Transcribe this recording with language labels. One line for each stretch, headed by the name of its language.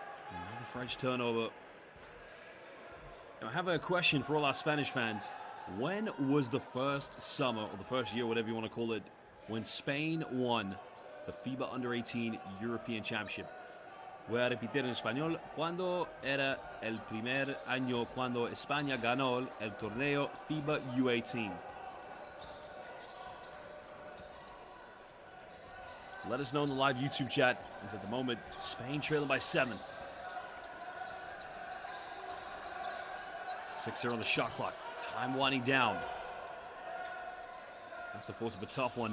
English: Another French turnover. Now, I have a question for all our Spanish fans. When was the first summer, or the first year, whatever you want to call it, when Spain won the FIBA Under-18 European Championship?
Spanish: Voy a repetir en español. ¿Cuándo era el primer año cuando España ganó el torneo FIBA U18?
English: Let us know in the live YouTube chat, as at the moment, Spain trailing by 7. 6 on the shot clock. Time winding down. That's the force of a tough one.